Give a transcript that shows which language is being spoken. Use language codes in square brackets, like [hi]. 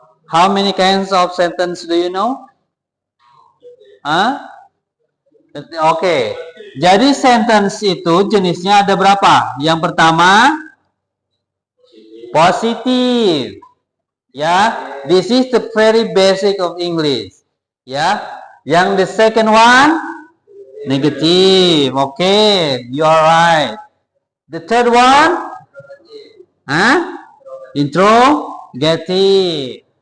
[en] How many kinds of sentence do you know? Oke. [id] Jadi sentence itu jenisnya ada berapa? Yang pertama positif. [en] Ya, this is the very basic of English. Ya. Yang the second one negative. Okay, you are right. The third one interrogative.